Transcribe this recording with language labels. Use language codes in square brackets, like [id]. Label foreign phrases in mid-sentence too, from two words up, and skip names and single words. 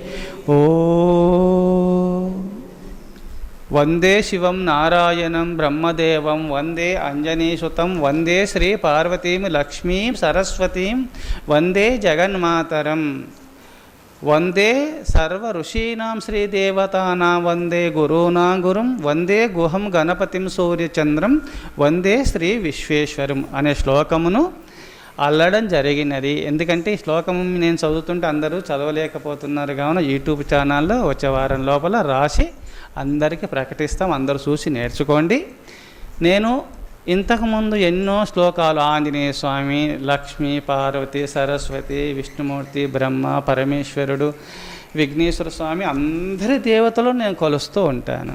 [sa] ओम वंदे शिवं नारायणं ब्रह्मदेवं वंदे अंजनीसुतं वंदे श्री पार्वतीं लक्ष्मीं सरस्वतीं वंदे जगन्मातरम् वंदे सर्व ऋषीणां श्रीदेवतानां वंदे गुरूणां गुरुं वंदे गुहं गणपतिं सूर्यचंद्रं वंदे श्री विश्वेश्वरं [te] అనే శ్లోకమును అల్లడం జరిగినది. ఎందుకంటే ఈ శ్లోకం నేను చదువుతుంటే అందరూ చదవలేకపోతున్నారు కావున యూట్యూబ్ ఛానల్లో వచ్చే వారం లోపల రాసి అందరికీ ప్రకటిస్తాం. అందరూ చూసి నేర్చుకోండి. నేను ఇంతకుముందు ఎన్నో శ్లోకాలు ఆంజనేయ స్వామి, లక్ష్మీ, పార్వతి, సరస్వతి, విష్ణుమూర్తి, బ్రహ్మ, పరమేశ్వరుడు, విఘ్నేశ్వర స్వామి అందరి దేవతలు నేను కొలుస్తూ ఉంటాను.